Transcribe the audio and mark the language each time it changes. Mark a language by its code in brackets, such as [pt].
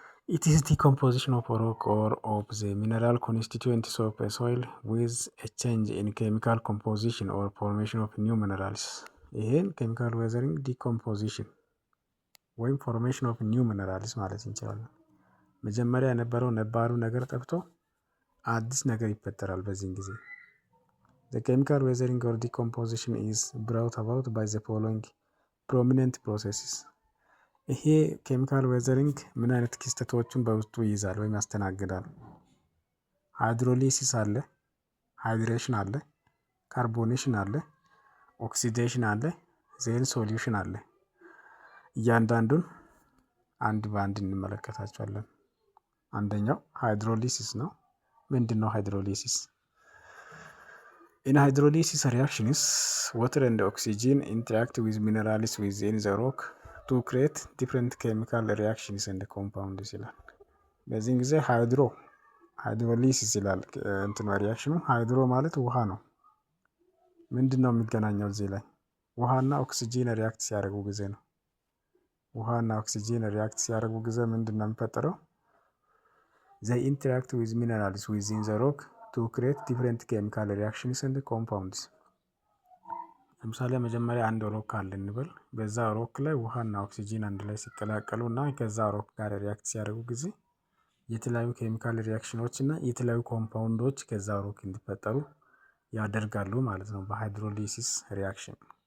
[en] It is decomposition of rock or of the mineral constituents of a soil with a change in chemical composition or formation of new minerals። [am] ይሄን ኬሚካል ዌዘሪንግ ዲኮምፖዚሽን ወይም ፎርሜሽን ኦፍ ኒው ሚነራልስ ማለት እንችላለን። መጀመሪያ የነበረው ነባሩ ነገር ጠፍቶ አዲስ ነገር ይፈጠራል። በዚህን ጊዜ [en] the chemical weathering or decomposition is brought about by the following prominent processes። [am] ይሄ ኬሚካል ዌዘሪንግ ምን አይነት ክስተቶችን በውስጡ ይይዛል ወይም ያስተናግዳል? ሃይድሮሊሲስ አለ፣ ሃይድሬሽን አለ፣ ካርቦኔሽን አለ፣ ኦክሲዴሽን አለ፣ ዜን ሶሉሽን አለ። እያንዳንዱን አንድ በአንድ እንመለከታቸዋለን። አንደኛው ሃይድሮሊሲስ ነው። ምንድን ነው ሃይድሮሊሲስ? [en] In hydrolysis reactions, water and oxygen interact with minerals within the rock to create different chemical reactions and compounds [am] ይላል። በዚህ ጊዜ ሃይድሮሊሲስ ይላል እንትኑ ሪያክሽኑ። ሃይድሮ ማለት ውሃ ነው። ምንድን ነው የሚገናኘው እዚህ ላይ? ውሃና ኦክሲጂን ሪያክት ሲያደርጉ ጊዜ ነው። ውሃና ኦክሲጂን ሪያክት ሲያደርጉ ጊዜ ምንድን ነው የሚፈጠረው? [en] they interact with minerals within the rock to create different chemical reactions and compounds። [am] ለምሳሌ መጀመሪያ አንድ ሮክ አለ እንበል። በዛ ሮክ ላይ ውሃና ኦክሲጂን አንድ ላይ ሲቀላቀሉ እና ከዛ ሮክ ጋር ሪያክት ሲያደርጉ ጊዜ የተለያዩ ኬሚካል ሪያክሽኖች እና የተለያዩ ኮምፓውንዶች ከዛ ሮክ እንዲፈጠሩ ያደርጋሉ ማለት ነው በሃይድሮሊሲስ ሪያክሽን።